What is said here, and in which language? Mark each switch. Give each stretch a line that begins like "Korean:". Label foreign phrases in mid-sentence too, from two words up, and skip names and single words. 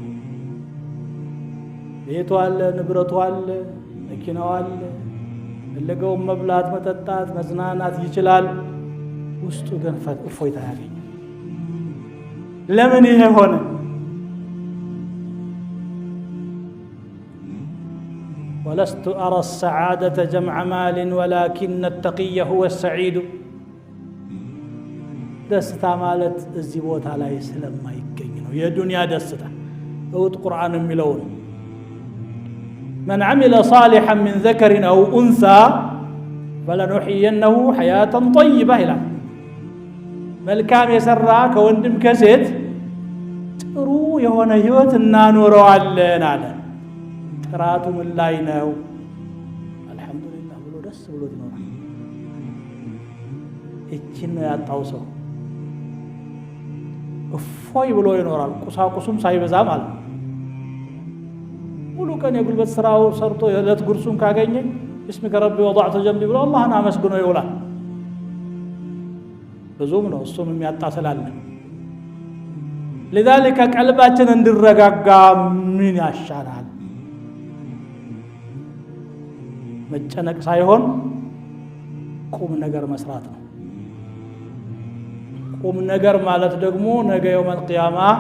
Amharic: ቤቱ አለ ንብረቱ አለ መኪናው አለ ለገው መብላት መጠጣት መዝናናት ይችላል ውስጡ ግን እፎይታ ያገኝ ለምን ይሄ ሆነ
Arabic: ولست أرى السعادة جمع مال ولكن التقي هو السعيد
Amharic: ደስታ ማለት እዚህ ቦታ ላይ ስለማይገኝ ነው የዱንያ ደስታ እውት ቁርአን የሚለው
Arabic: من عمل صالحا من ذكر أو أنثى فلنحيينه حياة طيبة إلى
Amharic: መልካም የሰራ ከወንድም ከሴት ጥሩ የሆነ ህይወት እናኖረዋለን አለ ጥራቱ ምን ላይ ነው አልহামዱሊላህ ብሎ ደስ ብሎ ይኖራል እቺን ያጣው ሰው እፎይ ብሎ ይኖራል ቁሳቁሱም ሳይበዛ ማለት ሙሉ ቀን የጉልበት ስራው ሰርቶ የዕለት ጉርሱን ካገኘ
Arabic: بسمك ربي وضعت جنبي
Amharic: ብሎ አላህን አመስግኖ ይውላል ብዙም ነው እሱም የሚያጣ ስላለ لذلك ቀልባችን እንዲረጋጋ ምን ያሻናል መጨነቅ ሳይሆን ቁም ነገር መስራት ነው ቁም ነገር ማለት ደግሞ ነገ
Arabic: يوم القيامة